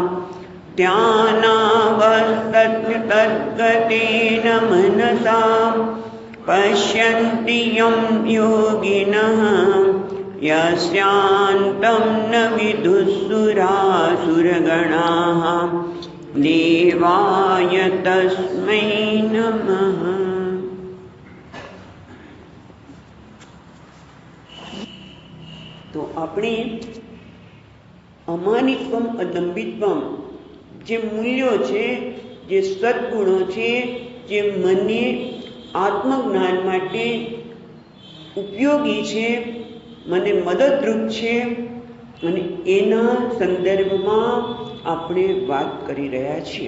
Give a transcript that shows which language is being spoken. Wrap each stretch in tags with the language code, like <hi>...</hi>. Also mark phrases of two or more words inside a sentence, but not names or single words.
<sa>ध्यानावस्थितगतेन मनसा पश्यन्ति यं योगिनः यस्यान्तं न विदुःसुरासुरगणाः देवाय तस्मै नमः।</sa> <gu>तो આપણે</gu> <sa>अमानित्वम अदंभित्वम</sa> <gu>જે મૂલ્યો છે, જે સદ્ગુણો છે, જે મને આત્મજ્ઞાન માટે ઉપયોગી છે, મને મદદરૂપ છે, અને એના સંદર્ભમાં આપણે વાત કરી રહ્યા છીએ.</gu>